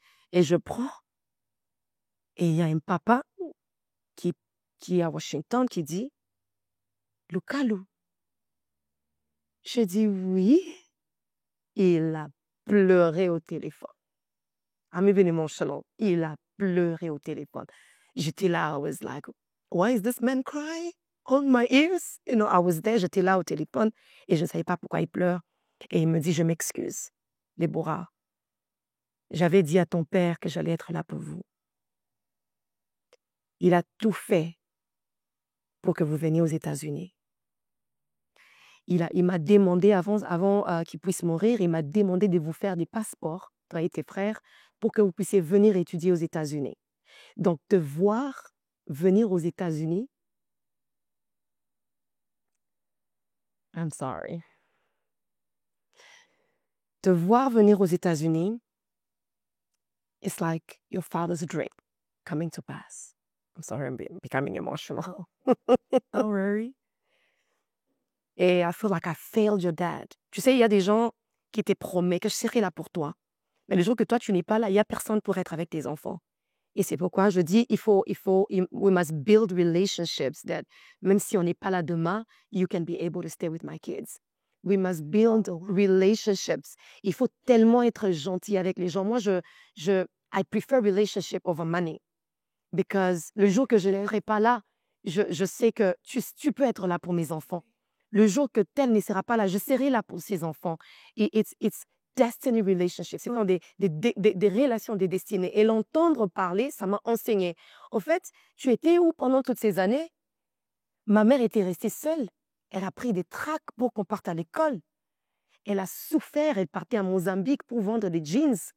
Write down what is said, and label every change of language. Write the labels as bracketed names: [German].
[French] Et je prends, et il y a un papa qui est à Washington qui dit, Lucaillou. Je dis oui. Il a pleuré au téléphone. [English] I'm even emotional. [French] Il a pleuré au téléphone. J'étais là, [English] I was like, why is this man crying on my ears? You know, I was there, [French] j'étais là au téléphone et je ne savais pas pourquoi il pleure. Et il me dit, je m'excuse, Déborah. J'avais dit à ton père que j'allais être là pour vous. Il a tout fait pour que vous veniez aux États-Unis. Il m'a demandé, avant qu'il puisse mourir, il m'a demandé de vous faire des passeports, toi et tes frères, pour que vous puissiez venir étudier aux États-Unis. Donc, te voir venir aux États-Unis, [English] I'm sorry. [French] Te voir venir aux États-Unis, [English] it's like your father's dream coming to pass. I'm sorry, I'm becoming emotional. Don't worry. Et I feel like I failed your dad. [French] Tu sais, il y a des gens qui te promettent que je serai là pour toi. Mais le jour que toi, tu n'es pas là, il n'y a personne pour être avec tes enfants. Et c'est pourquoi je dis, [English] we must build relationships that, [French] même si on n'est pas là demain, [English] you can be able to stay with my kids. We must build relationships. [French] Il faut tellement être gentil avec les gens. Moi, [English] I prefer relationship over money. [French] Because le jour que je ne serai pas là, je sais que tu peux être là pour mes enfants. Le jour que tel ne sera pas là, je serai là pour ses enfants. [English] Et it's destiny relationships. [French] C'est comme des relations, des destinées. Et l'entendre parler, ça m'a enseigné. En fait, tu étais où pendant toutes ces années? Ma mère était restée seule. Elle a pris des tracts pour qu'on parte à l'école. Elle a souffert. Elle partait à Mozambique pour vendre des jeans.